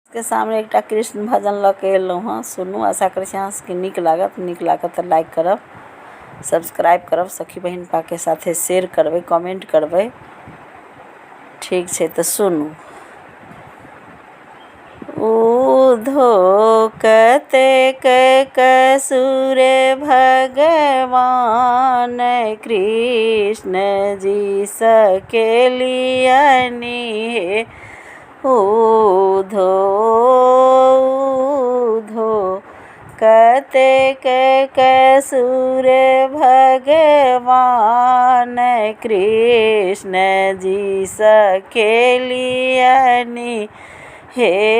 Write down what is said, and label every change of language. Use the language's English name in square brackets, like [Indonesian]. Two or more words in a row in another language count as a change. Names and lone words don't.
[Maithili] के सामने एकटा कृष्ण भजन लऽ के एलहुँ हँ। सुनू, आशा करै छी अहाँ सबके नीक लागत तऽ लाइक करब, सब्सक्राइब करब, सखी बहिन के साथे शेयर करबै, कमेंट करबै। ठीक छै तऽ सुनू। उधो कतेक कसुर भगवान कृष्ण जी सकेलियनि हे। उधो कतेक कसुर भगवान कृष्ण जी सकेलियनि हे।